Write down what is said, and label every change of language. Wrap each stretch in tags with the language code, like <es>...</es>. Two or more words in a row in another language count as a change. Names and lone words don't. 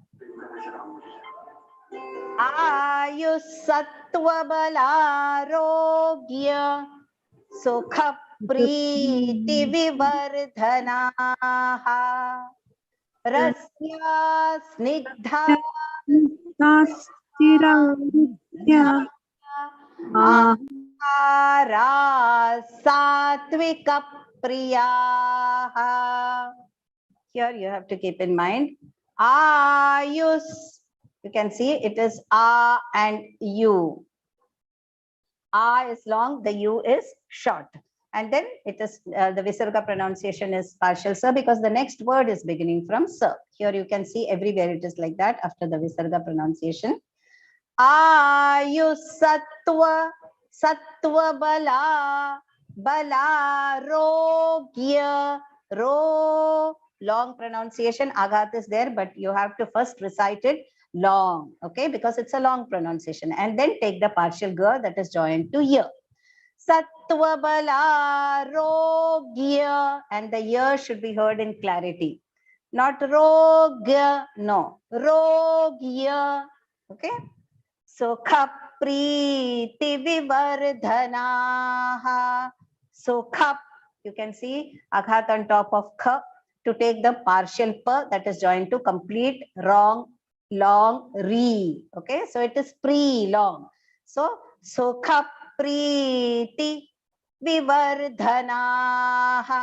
<sa>ayusattvabalarogya sukha priti vivardhanaha rasya snigdha Ahara satvika priyaha.</sa> <en>Here you have to keep in mind ayus. You can see it is a and u. A is long, the u is short, and then it is the visarga pronunciation is partial sa because the next word is beginning from sa. Here you can see everywhere it is like that after the visarga pronunciation.</en> <sa>Ayusattva sattva bala bala rogya ro</sa> <en>long pronunciation aghat is there but you have to first recite it long, okay, because it's a long pronunciation, and then take the partial ga that is joined to ya.</en> <sa>Sattva bala rogya,</sa> <en>and the ya should be heard in clarity, not rogya, no, rogya, okay.</en> <sa>So khapriti vivardhanaha. So khap,</sa> <en>you can see aghat on top of kha to take the partial pa that is joined to complete wrong long re. Okay, so it is pre long.</en> <sa>So khapriti vivardhanaha.</sa>